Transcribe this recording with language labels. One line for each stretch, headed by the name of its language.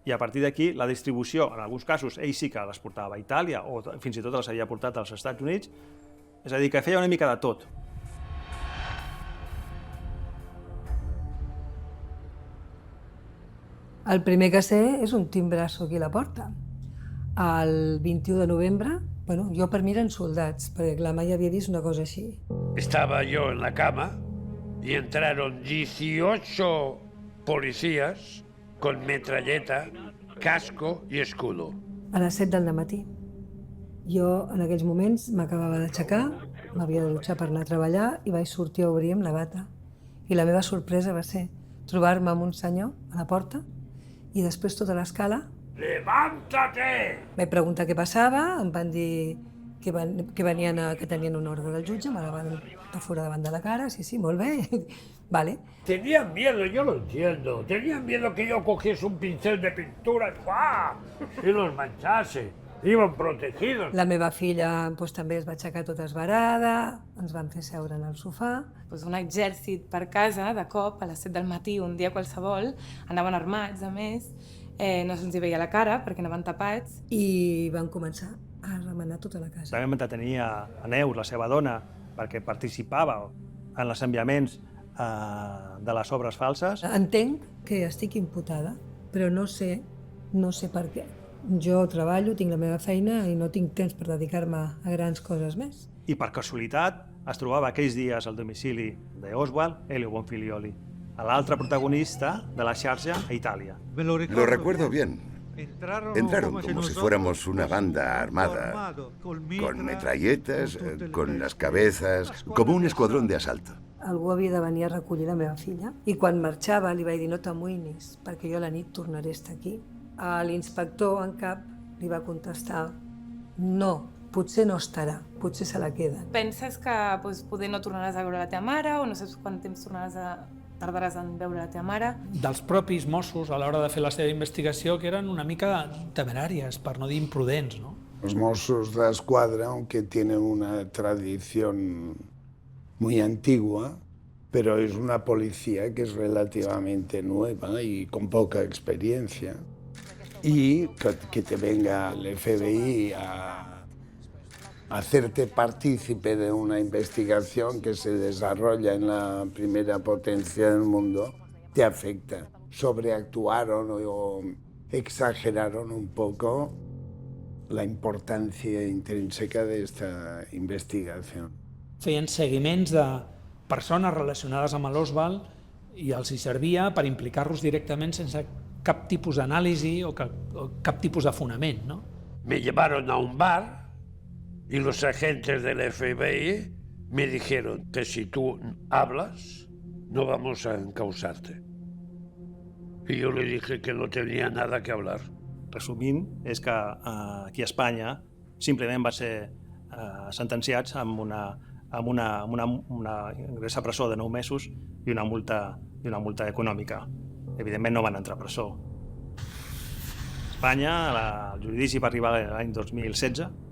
Catalan: I a partir d'aquí, la distribució, en alguns casos, ell sí que les portava a Itàlia o fins i tot les havia portat als Estats Units, és a dir, que feia una mica de tot. El primer que sé és un timbrasso aquí a la porta. El 21 de novembre, jo per mi eren soldats, perquè clar, mai havia vist una cosa així.
Spanish: Estaba yo en la cama y entraron 18 policías con metralleta, casco y escudo.
Catalan: A les 7 del matí. Jo en aquells moments m'acabava d'aixecar, m'havia de dutxar per anar a treballar i vaig sortir a obrir amb la bata. I la meva sorpresa va ser trobar-me amb un senyor a la porta i després tota l'escala.
Spanish: ¡Levántate!
Catalan: Vaig preguntar què passava, em van dir que tenien una ordre del jutge, me la van aforar davant de la cara, sí, molt bé, vale.
Spanish: Tenían miedo, yo lo entiendo. Tenían miedo que yo cogiese un pincel de pintura y los manchase. Iban protegidos.
Catalan: La meva filla també es va aixecar tota esverada, ens van fer seure en el sofà. Un exèrcit per casa, de cop, a les 7 del matí, un dia qualsevol, anaven armats, a més, no se'ls hi veia la cara perquè anaven tapats. I van començar a remenar tota la casa. També vam detenir a Neus, la seva dona, perquè participava en els enviaments de les obres falses. Entenc que estic imputada, però no sé per què. Jo treballo, tinc la meva feina i no tinc temps per dedicar-me a grans coses més. I per casualitat es trobava aquells dies al domicili d'Oswald, Elio Bonfiglioli, l'altre protagonista de la xarxa a Itàlia.
Spanish: Lo recuerdo bien. Entraron como si fuéramos una banda armada, con metralletas, con las cabezas, como un escuadrón de asalto.
Catalan: Algú havia de venir a recollir la meva filla i quan marxava li vaig dir no t'amoïnis perquè jo a la nit tornaré a estar aquí. L'inspector en cap li va contestar no, potser no estarà, potser se la queden. Penses que poder no tornaràs a veure la teva mare o no saps quant temps tardaràs en veure la teva mare? Dels propis Mossos a l'hora de fer la seva investigació que eren una mica temeràries, per no dir imprudents, ¿no?
Spanish: Los Mossos d'Esquadra, aunque tienen una tradición muy antigua, pero es una policía que es relativamente nueva y con poca experiencia. Y que te venga el FBI a hacerte partícipe de una investigación que se desarrolla en la primera potencia del mundo, te afecta. Sobreactuaron o exageraron un poco la importancia intrínseca de esta investigación.
Catalan: Feien seguiments de persones relacionades amb l'Oswald i els hi servia per implicar-los directament sense cap tipus d'anàlisi o cap tipus de fonament, ¿no?
Spanish: Me llevaron a un bar y los agentes del FBI me dijeron que si tú hablas no vamos a encausarte. Y yo le dije que no tenía nada que hablar.
Catalan: Resumint, és que aquí a Espanya simplement va ser sentenciats amb una ingrés a presó de 9 mesos i una multa econòmica. Evidentment no van entrar a presó. A Espanya, el judici va arribar l'any 2016.